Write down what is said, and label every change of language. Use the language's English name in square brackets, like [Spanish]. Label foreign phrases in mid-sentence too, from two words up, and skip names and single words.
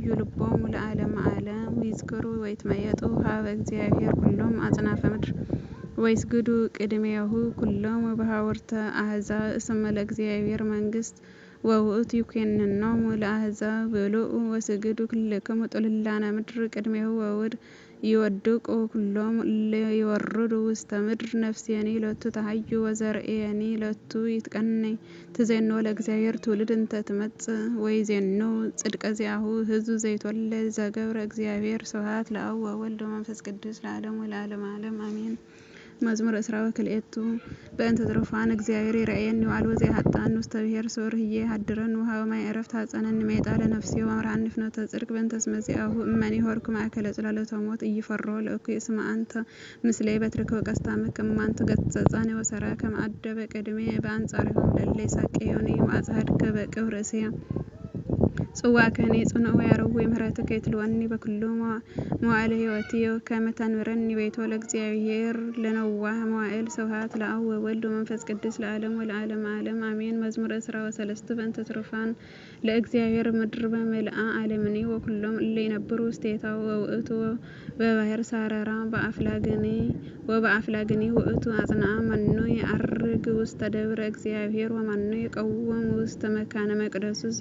[Geez] ልቦሙ ለዓለመ ዓለም ይዝክሩ ወይትመየጡ ኀበ እግዚአብሔር ኩሎሙ አጽናፈ ምድር ወይስግዱ ቅድሜሁ ኩሎሙ በሐውርተ አሕዛብ እስመ ለእግዚአብሔር መንግሥት ወውእቱ ይኰንኖሙ ለአሕዛብ ብሉዕ ወስግዱ ኩልክሙ ጥሉላነ ምድር ቅድሜሁ ወውድ ይወድቁ ኩሎሙ እለ ይወርዱ ውስተ ምድር ነፍስየኒ ሎቱ ተሐዩ ወዘርእየኒ ሎቱ ይትቀነይ ትዜንዎ ለእግዚአብሔር ትውልድ እንተ ትመጽእ ወይዜንው ጽድቀ ዚአሁ ሕዝብ ዘይትወለድ ዘገብረ እግዚአብሔር ስብሐት ለአብ ወወልድ ወመንፈስ ቅዱስ ለዓለሙ ለዓለመ ዓለም አሜን። መዝሙር እስራ ወክልኤቱ በእንተ ትሩፋን እግዚአብሔር ይርአየኒ ወአልቦ ዘይኃጥአኒ ውስተ ብሔር ሶር ህዬ ይሃድረኒ ወሀበ ማይ ዕረፍት ሐጸነኒ ሜጣ ለነፍስየ ወአምርሐኒ ፍኖተ ጽድቅ በእንተ ስመ ዚአሁ እመኒ ሆርኩ ማእከለ ጽላሎተ ሞት ኢይፈርሆ ለእኩይ እስመ አንተ ምስሌየ በትርከ ወቀስታምከ እማንቱ ገሠጻኒ ወሠራከ መአደበ ቅድሜየ በአንጻሪሆሙ ለእለ ይሣቅዩኒ ወአጽሐድከ በቅብር ርእስየ ጽዋከኒ ጽኑዕ ወያረዊ ምሕረትከ ይትልወኒ በኩሉ መዋዕለ ሕይወትየ ከመ ታንብረኒ ቤቶ ለእግዚአብሔር ለነዋሕ መዋዕል ስብሐት ለአብ ወወልድ ወመንፈስ ቅዱስ ለዓለሙ ለዓለመ ዓለም አሜን። መዝሙር እስራ ወሰለስቱ በእንተ ትሩፋን ለእግዚአብሔር ምድር በምልአ ዓለምኒ ወኩሎሙ እለ ይነብሩ ውስቴታ ወውእቱ በባሕር ሣረራ በአፍላግኒ ውእቱ አጽንዓ መኑ ያደርግ ውስተ ደብረ እግዚአብሔር ወማኑ ይቀውም ውስተ መካነ መቅደሱ